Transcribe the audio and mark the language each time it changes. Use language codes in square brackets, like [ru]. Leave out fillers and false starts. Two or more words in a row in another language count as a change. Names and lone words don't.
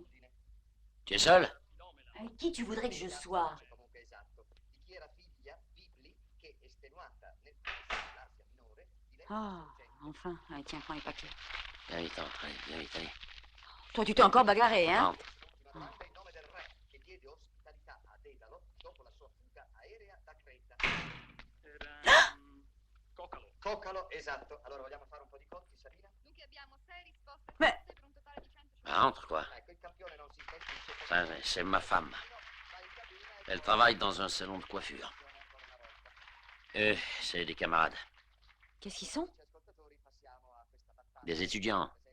[fr] Tu es seul? Avec qui tu voudrais que je sois? Ah, enfin. Allez, tiens, prends les paquets. Viens vite, entre, allez, viens vite, allez. Toi, tu t'es encore bagarré, hein? Entre. [it] Coccalo, esatto. Allora vogliamo fare un po' di conti, Sabina? [fr] Mais... Entre, quoi. Ça, c'est ma femme. Elle travaille dans un salon de coiffure. C'est des camarades. Qu'est-ce qu'ils sont? Des étudiants.